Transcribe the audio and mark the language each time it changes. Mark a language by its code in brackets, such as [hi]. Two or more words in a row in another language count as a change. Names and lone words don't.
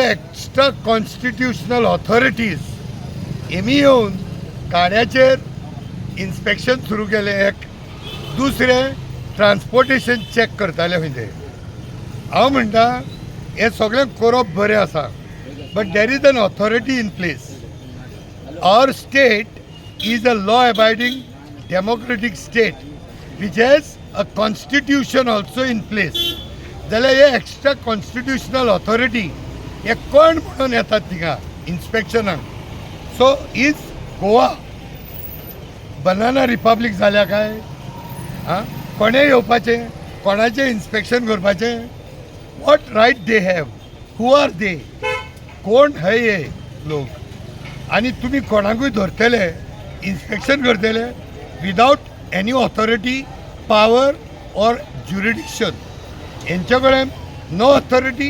[en] Extra constitutional authorities [kok] हेमी येवन गाड्याचेर इन्स्पेक्शन सुरू केलें एक दुसरें ट्रान्सपोर्टेशन चॅक करताले खंय ते हांव म्हणटा हें सगळें करप बरें आसा [en] But there is an authority in place our state is a law abiding democratic state which has a constitution also in place. [kok] जाल्यार हे [en] extra constitutional authority [kok] हे कोण म्हणून येतात थिंगा इन्स्पेक्शनाक [en] so is Goa banana republic [kok] जाल्या काय आं कोणें येवपाचें कोणाचें इन्स्पेक्शन करपाचें [en] what right they have who are they [kok] कोण हय हे लोक आनी तुमी कोणाकूय धरतले इन्स्पेक्शन करतले [en] without any authority power or jurisdiction [kok] हेंचे कडेन [en] no authority